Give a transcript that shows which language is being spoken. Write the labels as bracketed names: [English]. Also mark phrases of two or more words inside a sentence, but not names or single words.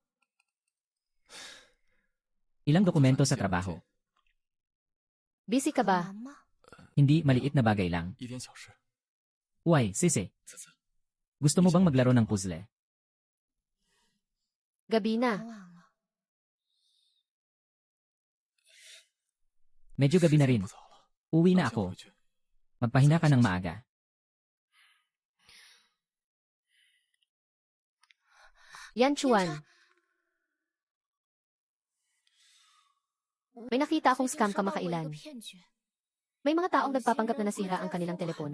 [Filipino] Ilang dokumento sa trabaho. Busy ka ba? Hindi, maliit na bagay lang. [Chinese] 一点小事。 [Filipino] Uy, Sisi. [Chinese] 此次 [Filipino] Gusto mo bang maglaro ng puzzle? Gabi na. Medyo gabi na rin. [Chinese] 不早了， [Filipino] Uwi [Chinese] 那 [Filipino] na [Chinese] 先 [Filipino] ako. [Chinese] 回去。 [Filipino] Magpahinga ka ng maaga. Yan, Chuan. May nakita akong scam kamakailan. May mga taong nagpapanggap na nasira ang kanilang telepono.